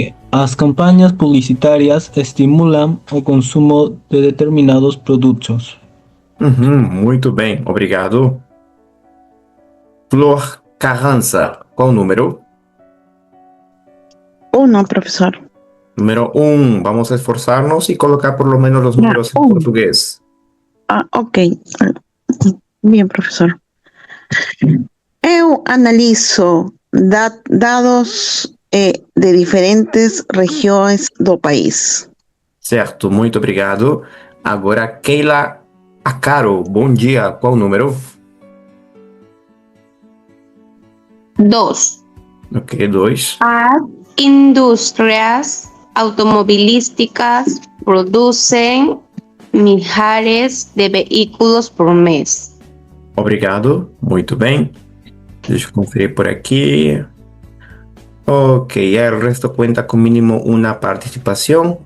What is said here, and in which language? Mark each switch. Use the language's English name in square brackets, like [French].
[Portuguese] As campanhas publicitárias estimulam o consumo de determinados produtos. Muito bem, obrigado. Flor Carranza, qual número? [Spanish] 1, profesor. [Portuguese] Número 1. [Spanish] Vamos a esforzarnos y colocar por lo menos los números en portugués. Ok. Bien, profesor. [Portuguese] Eu analizo dados de diferentes regiões do país. Certo, muito obrigado. Agora, Keila Acaro, bom dia. Qual número? 2. Ok, 2. As indústrias automobilísticas producen milhares de vehículos por mês. Obrigado, muito bem. Deixa eu conferir por aqui. [Spanish] Ok, ya el resto cuenta con mínimo una participación.